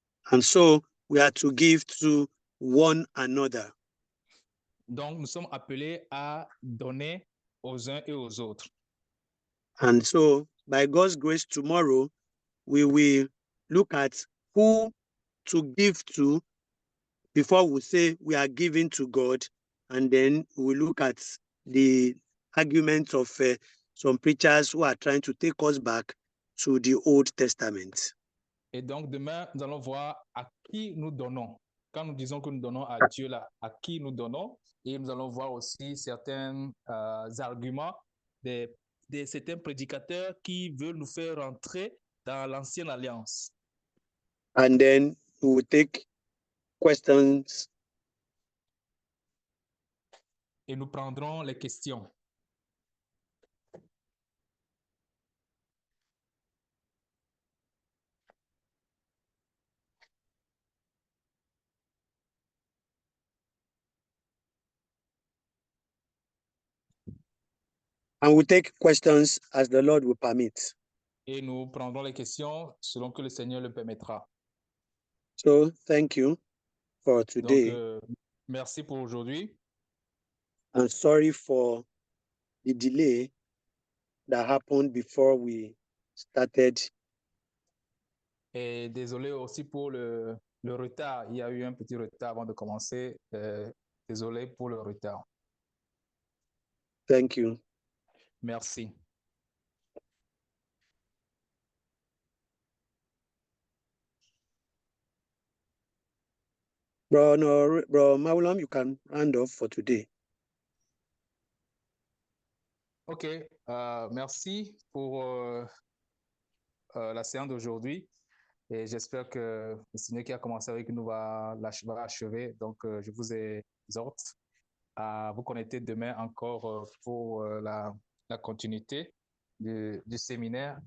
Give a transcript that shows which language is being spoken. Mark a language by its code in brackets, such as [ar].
[en] And so we are to give to one another. [fr] Donc, nous sommes appelés à donner aux uns et aux autres. [en] And so, by God's grace, tomorrow we will look at who to give to before we say we are giving to God. And then we look at the arguments of some preachers who are trying to take us back to the Old Testament. [fr] Et donc, demain, nous allons voir à qui nous donnons. Quand nous disons que nous donnons à Dieu, là, à qui nous donnons. Et nous allons voir aussi certains arguments de certains prédicateurs qui veulent nous faire rentrer dans l'ancienne alliance. [en] And then we will take questions. [fr] Et nous prendrons les questions. [en] And we'll take questions as the Lord will permit. [fr] Et nous prendrons les questions selon que le Seigneur le permettra. [en] So thank you for [fr] Donc, [en] today. [fr] merci pour aujourd'hui. [en] And sorry for the delay that happened before we started. [fr] Et désolé aussi pour le retard. Il y a eu un petit retard avant de commencer. Désolé pour le retard. [en] Thank you. [fr] Merci. [en] Bro Maulam, you can round off for today. OK. [fr] Merci pour la séance d'aujourd'hui. Et j'espère que le Seigneur qui a commencé avec nous va achever. Donc, je vous exhorte à vous connecter demain encore pour la continuité du séminaire.